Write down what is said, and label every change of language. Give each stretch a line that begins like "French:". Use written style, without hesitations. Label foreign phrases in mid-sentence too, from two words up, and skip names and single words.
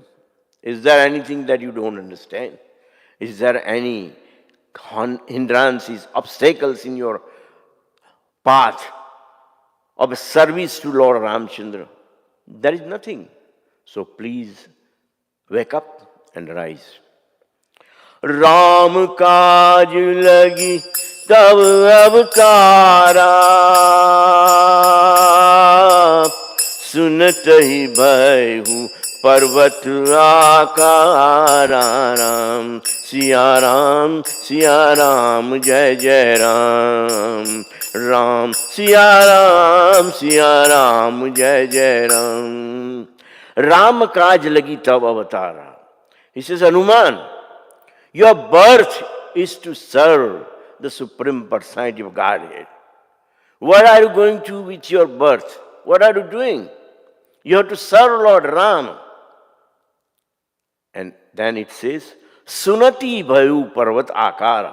English: Is there anything that you don't understand? Is there any hindrances, obstacles in your path of service to Lord Ramachandra? There is nothing. So please wake up and rise.
Awadhi: राम काज लगि तब अवतारा सुनत हि भयउ पर्वत आकारा राम सिया राम जय जय राम राम सिया राम जय जय राम राम काज लगी तब अवतारा.
English: He says, Hanuman, your birth is to serve the Supreme Personality of Godhead. What are you going to with your birth? What are you doing? You have to serve Lord Ram. And then it says,
Awadhi: सुनति भयउ पर्वत आकारा.